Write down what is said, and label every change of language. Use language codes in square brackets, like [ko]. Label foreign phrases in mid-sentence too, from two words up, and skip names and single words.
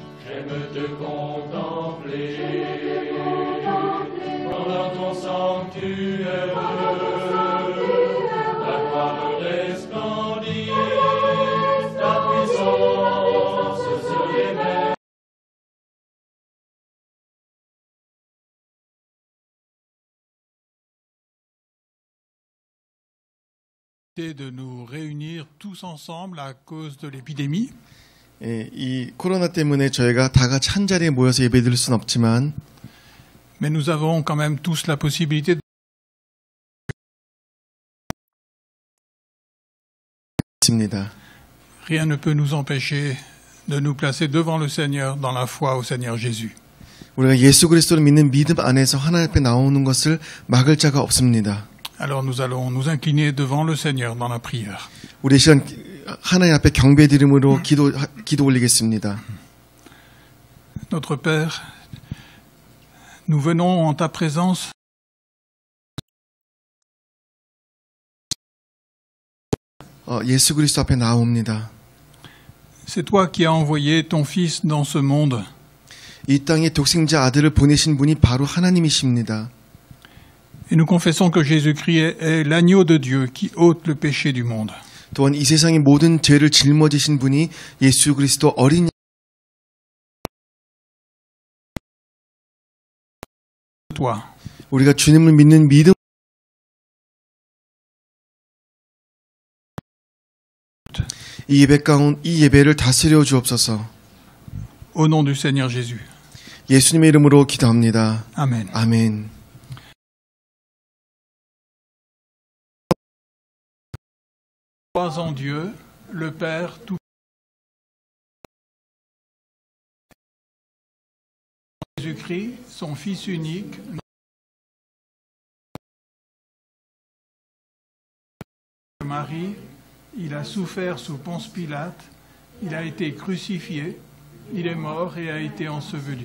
[fr] J'aime te contempler dans ton sanctuaire, ta gloire resplendir, ta puissance sur les mers. De nous réunir tous ensemble à cause de l'épidémie. [ko] 예, 이 코로나 때문에 저희가 다 같이 한 자리에 모여서 예배드릴 수는 없지만 [fr] Mais nous avons quand même tous la possibilité [ko] 있습니다. [fr] Rien ne peut nous empêcher de nous placer devant le Seigneur dans la foi au Seigneur Jésus. [ko] 우리가 예수 그리스도를 믿는 믿음 안에서 하나님 앞에 나오는 것을 막을 자가 없습니다. [fr] Alors nous allons nous incliner devant le Seigneur dans la prière. [ko] 우리 시간 하나님 앞에 경배드림으로 기도 올리겠습니다. [fr] Notre Père, nous venons en ta présence [ko] 예수 그리스도 앞에 나옵니다. [fr] C'est toi qui as envoyé ton Fils dans ce monde. [ko] 이 땅에 독생자 아들을 보내신 분이 바로 하나님이십니다. [fr] Et nous confessons que Jésus-Christ est l'agneau de Dieu qui ôte le péché du monde. [ko] 또한 이 세상의 모든 죄를 짊어지신 분이 예수 그리스도 어린 [fr] Toi. [ko] 우리가 주님을 믿는 믿음 이 예배를 다스려 주옵소서. [fr] Au nom du Seigneur Jésus. [ko] 예수님의 이름으로 기도합니다. [fr] Amen. [ko] 아멘. [fr] Crois en Dieu, le Père tout. Jésus-Christ, son Fils unique, Marie, il a souffert sous Ponce Pilate, il a été crucifié, il est mort et a été enseveli.